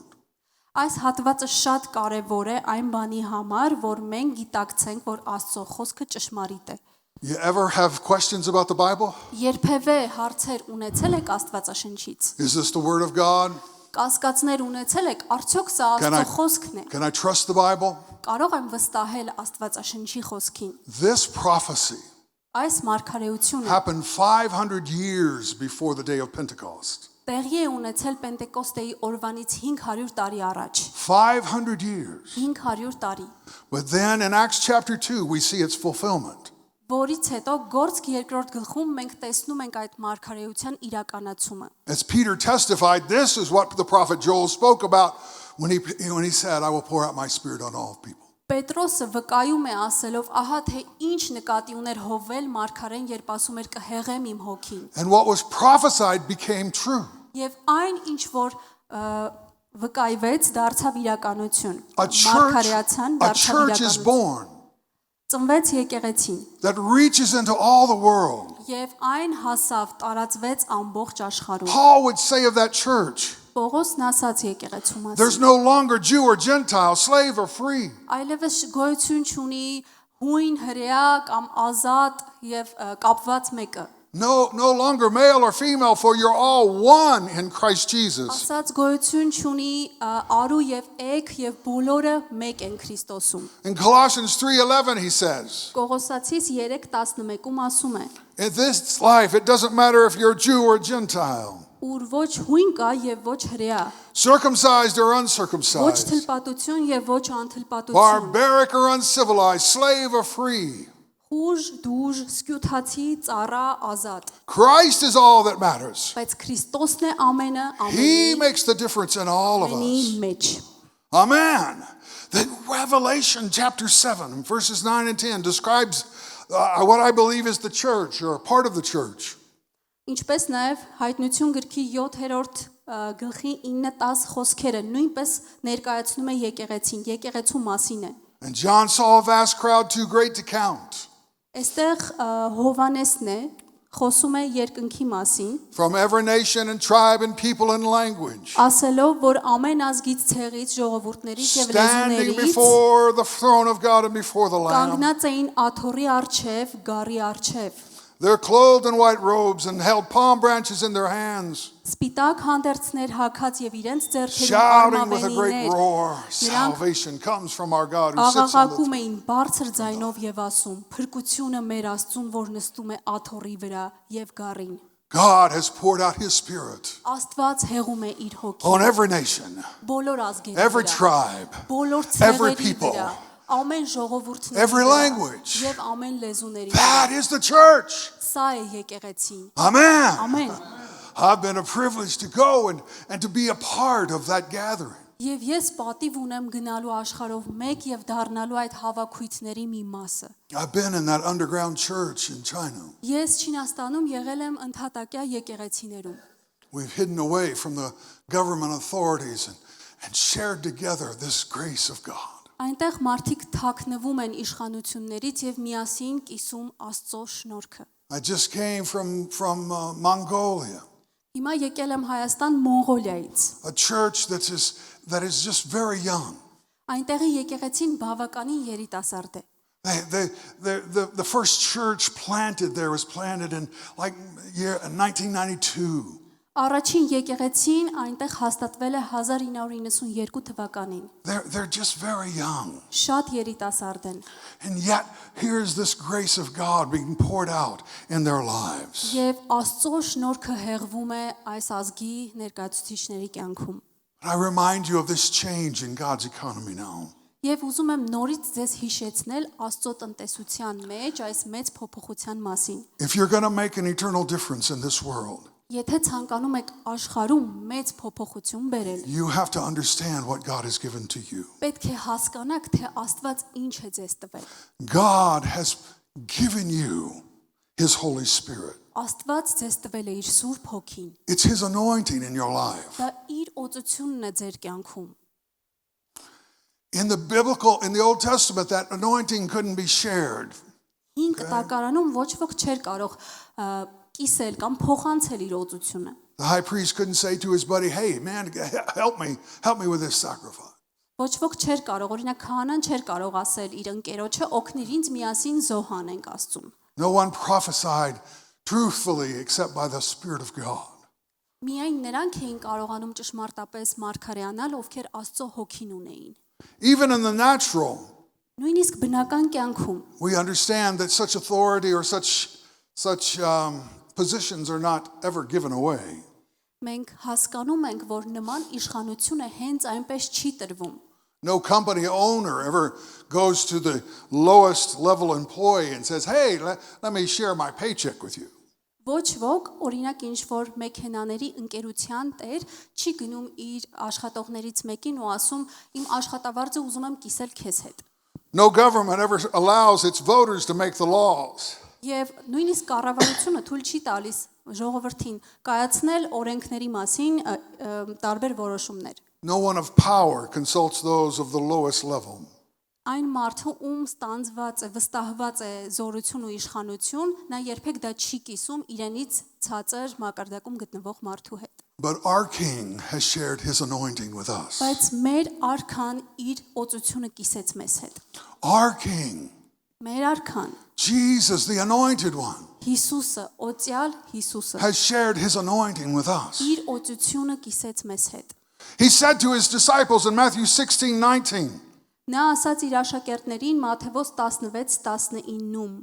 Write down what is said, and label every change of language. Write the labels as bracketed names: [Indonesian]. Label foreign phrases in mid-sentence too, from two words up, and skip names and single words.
[Armenian] Այս հատվածը շատ կարևոր է այն բանի համար, որ մենք գիտակցենք, որ Աստծո խոսքը ճշմարիտ է։ [English] You ever have questions about the Bible? [Armenian] Երբևէ հարցեր ունեցել եք Աստվածաշնչից։ [English] Is this the word of God? [Armenian] Կասկածներ ունեցել եք, արդյոք սա [English] Can [Armenian] Աստծո խոսքն է։ [English] Can I trust the Bible? [Armenian] Կարող եմ վստահել Աստվածաշնչի խոսքին։ [English] This prophecy [Armenian] Այս մարգարեությունը [English] happened 500 years before the day of Pentecost. [Armenian] տեղի է ունեցել Պենտեկոստեի օրվանից 500 տարի առաջ։ [English] 500 years. [Armenian] 500 տարի։ [English] But then in Acts chapter 2, we see its fulfillment. [Armenian] Որից հետո Գործք 2-րդ գլխում մենք տեսնում ենք այդ մարգարեության իրականացումը։ [English] As Peter testified, this is what the prophet Joel spoke about when he said, I will pour out my spirit on all people. [Armenian] Պետրոսը վկայում է ասելով, ահա թե ինչ նկատի ուներ Հովվել մարգարեն, երբ ասում էր կհեղեմ իմ հոգին։ [English] And what was prophesied became true. [Armenian] Եվ այն ինչ որ վկայվեց դարձավ իրականություն։ [English] A [Armenian] Մարգարեացան [English] church is [Armenian] դարձավ իրականություն։ [English] born [Armenian] Ծնվեց եկեղեցին [English] that reaches into all the world. [Armenian] եւ այն հասավ տարածվեց ամբողջ աշխարհում։ [English] Paul would say of that church, [Armenian] Պողոսն ասաց եկեղեցու [English] there's [Armenian] մասին։ [English] no longer Jew or Gentile, slave or free. [Armenian] Այլևս գոյություն չունի հույն հրեա կամ ազատ եւ կապված մեկը։ [English] No longer male or female, for you're all one in Christ Jesus. [Armenian] Ասաց գոյություն չունի արու եւ էգ եւ բոլորը մեկ են Քրիստոսում։ [English] In Colossians 3:11 he says, [Armenian] Կողոսացիս 3:11-ում ասում է. [English] in this life it doesn't matter if you're Jew or Gentile, [Armenian] Ուր ոչ հույն կա եւ ոչ հրեա, [English] circumcised or [Armenian] ոչ [English] uncircumcised, [Armenian] թլպատություն եւ ոչ անթլպատություն, [English] barbaric or uncivilized, slave or free. [Armenian] խուժ, դուժ, սկյութացի, ծառա, ազատ։ [English] Christ is all that matters. [Armenian] Բայց Քրիստոսն է ամենը, [English] He [Armenian] ամենի [English] makes the difference in all of us. [Armenian] մեջ։ [English] Amen. Then Revelation chapter 7, verses 9 and 10 describes what I believe is the church or a part of the church. [Armenian] Ինչպես նաև հայտնություն գրքի 7-րդ գլխի 9-10 խոսքերը նույնպես ներկայացնում է եկեղեցին, եկեղեցու մասին է։ [English] And John saw a vast crowd too great to count. [Armenian] Այստեղ Հովանեսն է խոսում է երկնքի մասին, [English] from every nation and tribe and people and language, [Armenian] ասելով, որ ամեն ազգից, ցեղից, ժողովուրդներից եւ [English] standing [Armenian] լեզուներից [English] before the throne of God and before the Lamb. [Armenian] կանգնած էին աթոռի առջև, գառի առջև։ [English] They're clothed in white robes and held palm branches in their hands, [Armenian] Սպիտակ հանդերձներ հագած եւ իրենց ձեռքերում [English] shouting with a great [Armenian] արմավենիներ [English] roar, [Armenian] Նրանք [English] salvation comes from our God who sits on the [Armenian] աղաղակում [English] throne. [Armenian] էին բարձր ձայնով եւ ասում. Փրկությունը մեր Աստծուն, որ նստում է աթոռի վրա եւ գառին։ [English] God has poured out his spirit [Armenian] Աստված հեղում է իր [English] on [Armenian] հոգին [English] every nation, [Armenian] բոլոր ազգերի [English] every [Armenian] վրա, [English] tribe, [Armenian] բոլոր [English] every [Armenian] ցեղերի [English] people, [Armenian] վրա, ամեն ժողովուրդների [English] every [Armenian] վրա [English] language. [Armenian] եւ ամեն լեզուների վրա։ [English] That is the church. [Armenian] Սա է եկեղեցին։ [English] Amen. [Armenian] Ամեն։ [English] I've been a privilege to go and to be a part of that gathering. [Armenian] Եվ ես պատիվ ունեմ գնալու աշխարհով մեկ եւ դառնալու այդ հավաքույթների մի մասը։ [English] I've been in that underground church in China. [Armenian] Ես Չինաստանում եղել եմ ընդհատակյա եկեղեցիներում։ [English] We've hidden away from the government authorities and shared together this grace of God. [Armenian] Այնտեղ մարդիկ թաքնվում են իշխանություններից եւ միասին կիսում Աստծո շնորհքը։ [English] I just came from Mongolia, [Armenian] Հիմա եկել եմ Հայաստան Մոնղոլիայից։ [English] a church that is just very young. [Armenian] Այնտեղի եկեղեցին բավականին երիտասարդ է։ [English] The first church planted there was planted in like year 1992. [Armenian] Առաջին եկեղեցին այնտեղ հաստատվել է 1992 թվականին։ [English] They're just very young. [Armenian] Շատ երիտասարդ են։ [English] And yet, here's this grace of God being poured out in their lives. [Armenian] Եվ Աստծո շնորհքը հեղվում է այս ազգի ներկայացուցիչների կյանքում։ [English] I remind you of this change in God's economy now. [Armenian] Եվ ուզում եմ նորից ձեզ հիշեցնել Աստծո տնտեսության մեջ այս մեծ փոփոխության մասին։ [English] If you're going to make an eternal difference in this world, [Armenian] Եթե ցանկանում եք աշխարհում մեծ փոփոխություն բերել, [English] you have to understand what God has given to you. [Armenian] պետք է հասկանաք, թե Աստված ինչ է ձեզ տվել։ [English] God has given you His Holy Spirit. [Armenian] Աստված ձեզ տվել է իր Սուրբ Հոգին։ [English] It's His anointing in your life. [Armenian] Դա իր օծությունն է ձեր կյանքում։ [English] In the Old Testament, that anointing couldn't be shared. [Armenian] Հին կտակարանում ոչ ոք չէր կարող կիսել կամ փոխանցել իր օծությունը։ [English] The high priest couldn't say to his buddy, "Hey, man, help me with this sacrifice." [Armenian] Ոչ ոք չէր կարող, օրինակ քահանան չէր կարող ասել իր ընկերոջը օգնիր ինձ միասին զոհ անենք Աստծուն։ [English] No one prophesied truthfully except by the Spirit of God. [Armenian] Միայն նրանք էին կարողանում ճշմարտապես մարգարեանալ, ովքեր Աստծո հոգին ունեին։ [English] Even in the natural, [Armenian] Նույնիսկ բնական կյանքում [English] we understand that such authority or such positions are not ever given away. [Armenian] մենք հասկանում ենք, որ նման իշխանությունը հենց այնպես չի տրվում։ [English] No company owner ever goes to the lowest level employee and says, "Hey, let me share my paycheck with you." [Armenian] Ոչ ոք, օրինակ ինչ որ մեքենաների ընկերության տեր չի գնում իր աշխատողներից մեկին ու ասում իմ աշխատավարձը ուզում եմ կիսել քեզ հետ։ [English] No government ever allows its voters to make the laws. [Armenian] Եվ նույնիսկ կառավարությունը թույլ չի տալիս ժողովրդին կայացնել օրենքների մասին տարբեր որոշումներ։ [English] No one of power consults those of the lowest level. [Armenian] Այն մարդը ում ստանձված է, վստահված է զորություն ու իշխանություն, նա երբեք դա չի կիսում իրենից ցածր մակարդակում գտնվող մարդու հետ։ [English] But our King has shared his anointing with us. [Armenian] Բայց մեր արքան իր օծությունը կիսեց մեզ հետ։ [English] Our King, [Armenian] Մեր արքան [English] Jesus, the anointed one, [Armenian] Հիսուսը, օծյալ Հիսուսը [English] has shared his anointing with us. [Armenian] իր օծությունը կիսեց մեզ հետ։ [English] He said to his disciples in Matthew 16:19, [Armenian] Նա ասաց իր աշակերտներին Մատթեոս 16:19-ում,